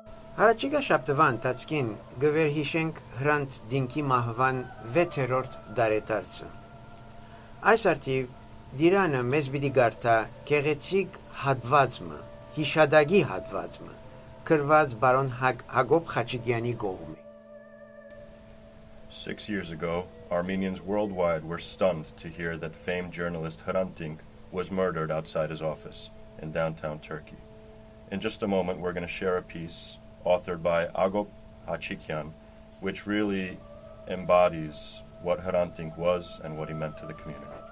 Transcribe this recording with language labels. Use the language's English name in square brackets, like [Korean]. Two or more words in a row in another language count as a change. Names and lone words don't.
[Armenian] Առաջիկա շաբթվան տածկին գվերհիշենք Հրանտ Դինկի մահվան 6-րդ դարետարցը։ Այս արդիվ դիրանը մեզ պիտի գարտա գեղեցիկ հատվածը, հիշադակի հատվածը, գրված բարոն Agop Hacikyanի կողմի։ [English] 6 years ago, Armenians worldwide were stunned to hear that famed journalist Hrant Dink was murdered outside his office in downtown Turkey. In just a moment, we're going to share a piece authored by Agop Hacikyan, which really embodies what Hrant Dink was and what he meant to the community.